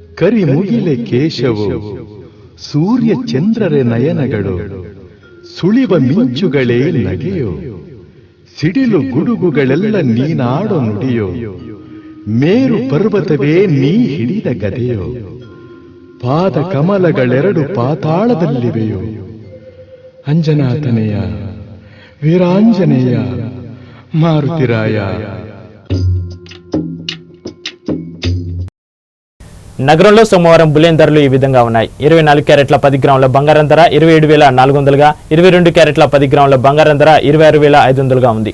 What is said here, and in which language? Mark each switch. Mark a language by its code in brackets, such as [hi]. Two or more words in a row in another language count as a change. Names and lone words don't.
[kn] ಕರಿಮುಗಿಲೆ ಕೇಶವು ಸೂರ್ಯ ಚಂದ್ರರೆ ನಯನಗಳು ಸುಳಿವ ಮಿಂಚುಗಳೇ ನಗೆಯೋ ಸಿಡಿಲು ಗುಡುಗುಗಳೆಲ್ಲ ನೀನಾಡೋ ನುಡಿಯೋ ಮೇರು ಪರ್ವತವೇ ನೀ ಹಿಡಿದ ಗದೆಯೋ ಪಾದ ಕಮಲಗಳೆರಡು ಪಾತಾಳದಲ್ಲಿವೆಯೋ ಅಂಜನಾತನೆಯ వీరాంజనేయ మారుతిరాయ. [te] నగరంలో సోమవారం బులియన్ ధరలు ఈ విధంగా ఉన్నాయి. 24 క్యారెట్ల 10 గ్రాముల బంగారం ధర 27,400గా, 22 క్యారెట్ల 10 గ్రాముల బంగారం ధర 26,500గా ఉంది.